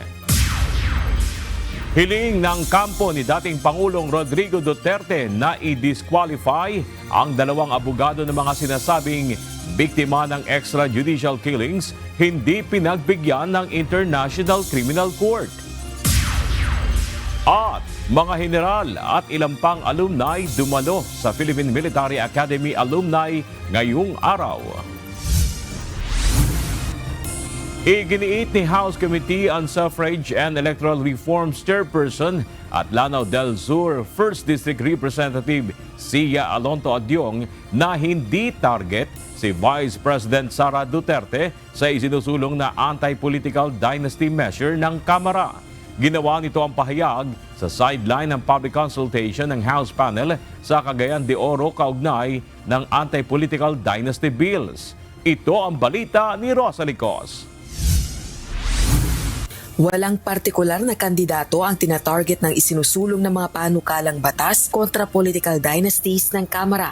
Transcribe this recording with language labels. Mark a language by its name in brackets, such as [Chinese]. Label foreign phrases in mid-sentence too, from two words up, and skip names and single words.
[Filipino] Hiling ng kampo ni dating Pangulong Rodrigo Duterte na i-disqualify ang dalawang abogado ng mga sinasabing biktima ng [English] extrajudicial killings [Filipino] hindi pinagbigyan ng International Criminal Court. At mga general at ilang pang alumni dumalo sa Philippine Military Academy alumni ngayong araw. Iginiit ni House Committee on Suffrage and Electoral Reforms Chairperson at Lanao del Sur 1st District Representative Sia Alonto Adyong na hindi target si Vice President Sara Duterte sa isinusulong na [English] anti-political dynasty measure [Filipino] ng Kamara. Ginawa nito ang pahayag sa sideline ng [English] public consultation [Filipino] ng House panel sa Cagayan de Oro kaugnay ng [English] anti-political dynasty bills. [Filipino] Ito ang balita ni Rosa Licos. Walang partikular na kandidato ang tinatarget ng isinusulong ng mga panukalang batas kontra [English] political dynasties [Filipino] ng Kamara.